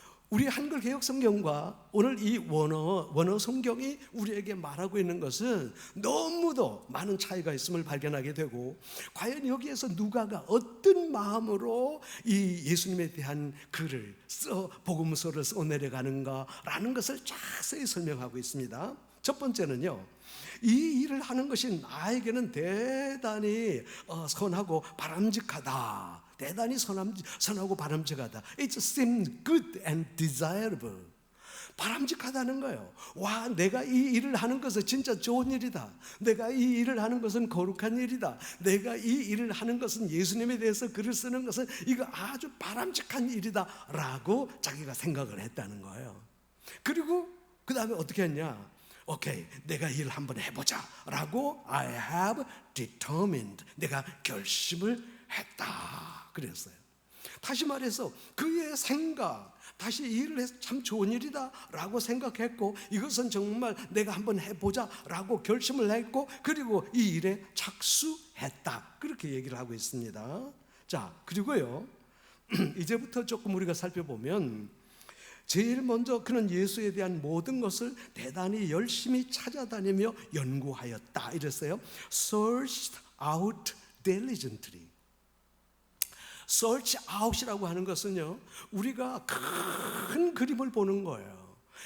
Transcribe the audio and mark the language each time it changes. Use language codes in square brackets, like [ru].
[ko] 우리 한글 개역 성경과 오늘 이 원어 성경이 우리에게 말하고 있는 것은 너무도 많은 차이가 있음을 발견하게 되고, 과연 여기에서 누가가 어떤 마음으로 이 예수님에 대한 글을 복음서를 써내려가는가라는 것을 자세히 설명하고 있습니다. 첫 번째는요, 이 일을 하는 것이 나에게는 대단히 선하고 바람직하다. 대단히 선하고 바람직하다. [en] It seems good and desirable. [ko] 바람직하다는 거예요. 와, 내가 이 일을 하는 것은 진짜 좋은 일이다. 내가 이 일을 하는 것은 거룩한 일이다. 내가 이 일을 하는 것은 예수님에 대해서 글을 쓰는 것은 이거 아주 바람직한 일이다 라고 자기가 생각을 했다는 거예요. 그리고 그 다음에 어떻게 했냐, 오케이, 내가 일을 한번 해보자 라고 [en] I have determined, [ko] 내가 결심을 했다 그랬어요. 다시 말해서 그의 생각, 다시 일을 해서 참 좋은 일이다 라고 생각했고, 이것은 정말 내가 한번 해보자 라고 결심을 했고, 그리고 이 일에 착수했다, 그렇게 얘기를 하고 있습니다. 자, 그리고요 이제부터 조금 우리가 살펴보면 제일 먼저 그는 예수에 대한 모든 것을 대단히 열심히 찾아다니며 연구하였다 이랬어요. [en] Searched out diligently. [ko] Search out이라고 하는 것은요, 우리가 큰 그림을 보는 거예요.